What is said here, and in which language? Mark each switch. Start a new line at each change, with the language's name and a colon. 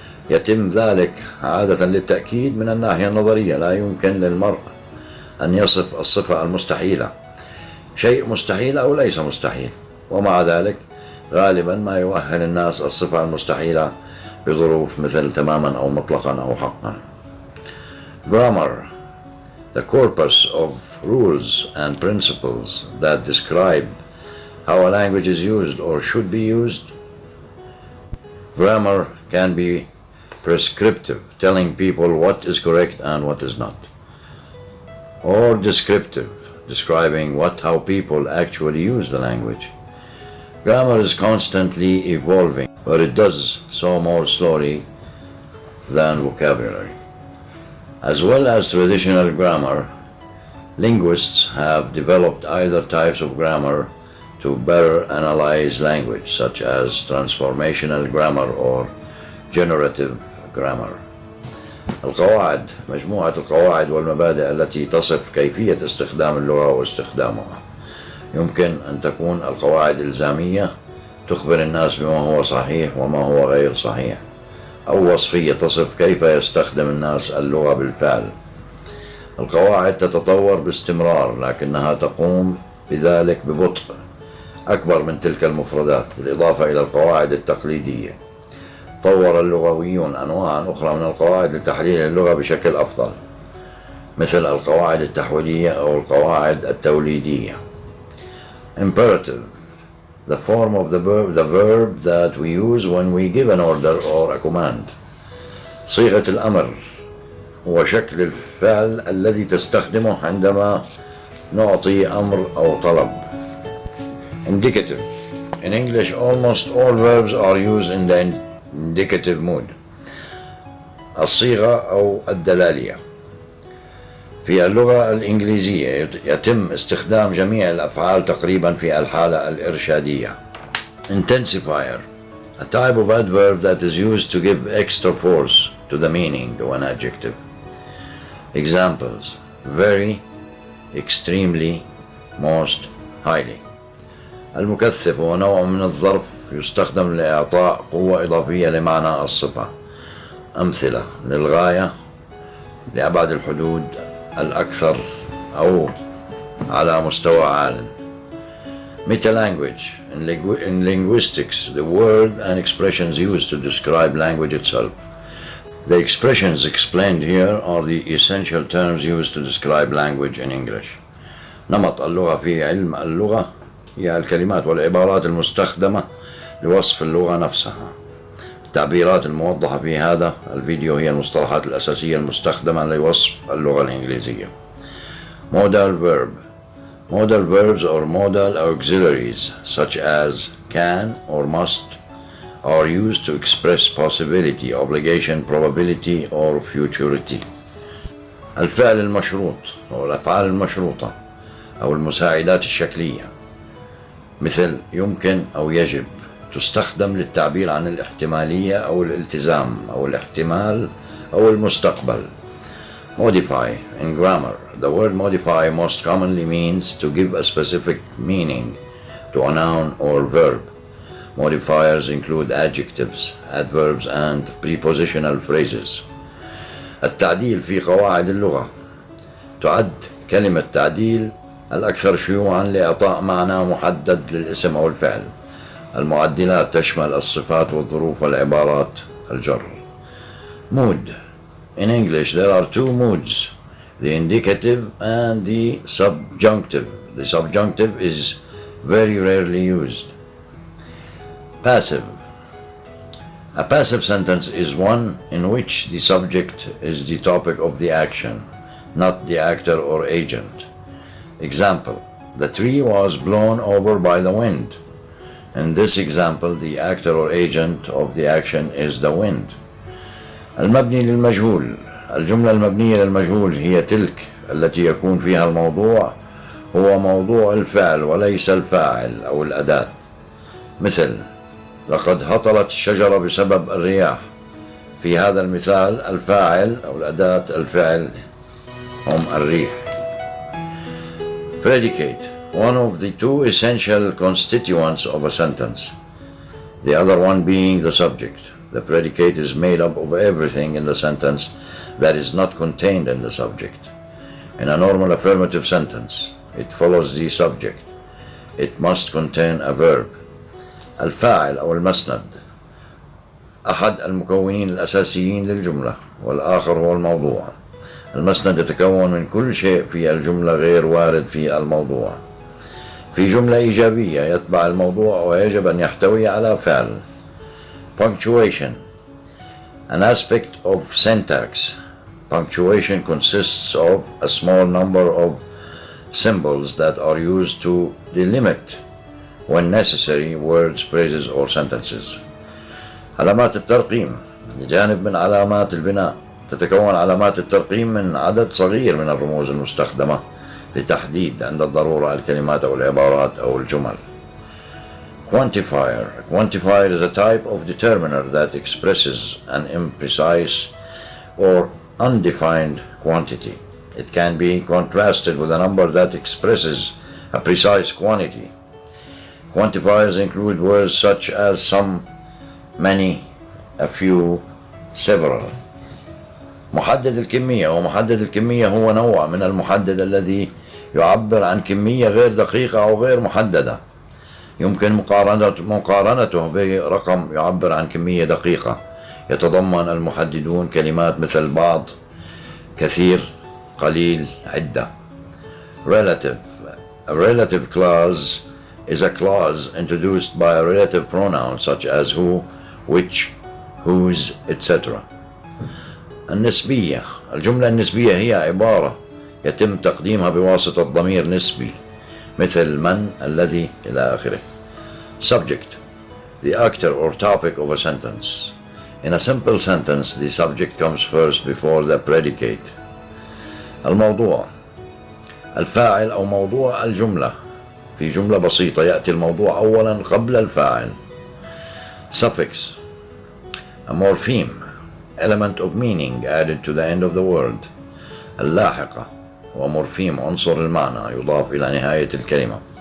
Arabic: يتم ذلك عادة للتأكيد من الناحية النظرية. لا يمكن للمرء أن يصف الصفة المستحيلة. شيء مستحيل أو ليس مستحيل، ومع ذلك غالبا ما يؤهل الناس الصفة المستحيلة بظروف مثل تماما أو مطلقا أو حقا.
English: Grammar, the corpus of rules and principles that describe how a language is used or should be used. Grammar can be prescriptive, telling people what is correct and what is not, or descriptive, describing how people actually use the language. Grammar is constantly evolving, but it does so more slowly than vocabulary. As well as traditional grammar, linguists have developed other types of grammar to better analyze language, such as transformational grammar or generative grammar.
Arabic: القواعد، مجموعة القواعد والمبادئ التي تصف كيفية استخدام اللغة واستخدامها. يمكن أن تكون القواعد إلزامية تخبر الناس بما هو صحيح وما هو غير صحيح، أو وصفية تصف كيف يستخدم الناس اللغة بالفعل. القواعد تتطور باستمرار، لكنها تقوم بذلك ببطء أكبر من تلك المفردات، بالإضافة إلى القواعد التقليدية. طور اللغويون أنواعا أخرى من القواعد لتحليل اللغة بشكل أفضل، مثل القواعد التحويلية أو القواعد التوليدية.
English: Imperative, the form of the verb that we use when we give an order or a command.
Arabic: صيغة الأمر هو شكل الفعل الذي تستخدمه عندما نعطي أمر أو طلب.
English: Indicative. In English, almost all verbs are used in the indicative mood.
Arabic: الصيغة أو الدلالية. في اللغة الإنجليزية يتم استخدام جميع الأفعال تقريبا في الحالة الإرشادية.
English: Intensifier, a type of adverb that is used to give extra force to the meaning of an adjective. Examples: very, extremely, most, highly.
Arabic: المكثف هو نوع من الظرف يستخدم لإعطاء قوة إضافية لمعنى الصفة. أمثلة: للغاية، لأبعد الحدود، الأكثر، أو على مستوى عال.
English: Meta-language. In linguistics, the word and expressions used to describe language itself. The expressions explained here are the essential terms used to describe language in English.
Arabic: نمط اللغة في علم اللغة هي الكلمات والعبارات المستخدمة لوصف اللغة نفسها. التعبيرات الموضحة في هذا الفيديو هي المصطلحات الأساسية المستخدمة لوصف اللغة الإنجليزية.
English: Modal verb. Modal verbs or modal auxiliaries such as can or must are used to express possibility, obligation, probability or futurity.
Arabic: الفعل المشروط أو الأفعال المشروطة أو المساعدات الشكلية، مثل يمكن أو يجب، تستخدم للتعبير عن الاحتمالية أو الالتزام أو الاحتمال أو المستقبل.
English: Modify. In grammar, the word modify most commonly means to give a specific meaning to a noun or verb. Modifiers include adjectives, adverbs and prepositional phrases.
Arabic: التعديل في قواعد اللغة. تعد كلمة تعديل الأكثر شيوعاً لإعطاء معنى محدد للاسم أو الفعل. المعدلات تشمل الصفات والظروف والعبارات الجر.
English: Mood. In English, there are two moods, the indicative and the subjunctive. The subjunctive is very rarely used. Passive. A passive sentence is one in which the subject is the topic of the action, not the actor or agent. Example: the tree was blown over by the wind. In this example, the actor or agent of the action is the wind.
Arabic: المبني للمجهول. الجملة المبنية للمجهول هي تلك التي يكون فيها الموضوع هو موضوع الفعل وليس الفاعل أو الأداة. مثل: لقد هطلت الشجرة بسبب الرياح. في هذا المثال الفاعل أو الأداة الفعل هم الريح.
English: Predicate, one of the two essential constituents of a sentence, the other one being the subject. The predicate is made up of everything in the sentence that is not contained in the subject. In a normal affirmative sentence, it follows the subject. It must contain a verb.
Arabic: الفاعل أو المسند أحد المكونين الأساسيين للجملة، والآخر هو الموضوع. المسند يتكون من كل شيء في الجملة غير وارد في الموضوع. في جملة إيجابية يتبع الموضوع ويجب أن يحتوي على فعل.
English: Punctuation, an aspect of syntax. Punctuation consists of a small number of symbols that are used to delimit, when necessary, words, phrases, or sentences.
Arabic: علامات الترقيم جانب من علامات البناء. تتكون علامات الترقيم من عدد صغير من الرموز المستخدمة لتحديد عند الضرورة الكلمات أو العبارات أو الجمل.
English: Quantifier. A quantifier is a type of determiner that expresses an imprecise or undefined quantity. It can be contrasted with a number that expresses a precise quantity. Quantifiers include words such as some, many, a few, several.
Arabic: محدد الكمية. ومحدد الكمية هو نوع من المحدد الذي يعبر عن كمية غير دقيقة أو غير محددة. يمكن مقارنته برقم يعبر عن كمية دقيقة. يتضمن المحددون كلمات مثل بعض، كثير، قليل، عدة.
English: Relative. A relative clause is a clause introduced by a relative pronoun such as who, which, whose, etc.
Arabic: النسبية. الجملة النسبية هي عبارة يتم تقديمها بواسطة ضمير نسبي مثل من، الذي، إلى آخره.
English: Subject, the actor or topic of a sentence. In a simple sentence, the subject comes first before the predicate.
Arabic: الموضوع. الفاعل أو موضوع الجملة. في جملة بسيطة يأتي الموضوع أولا قبل الفاعل.
English: Suffix, a morpheme, element of meaning added to the end of the word.
Arabic: اللاحقة هو morpheme عنصر المعنى يضاف إلى نهاية الكلمة.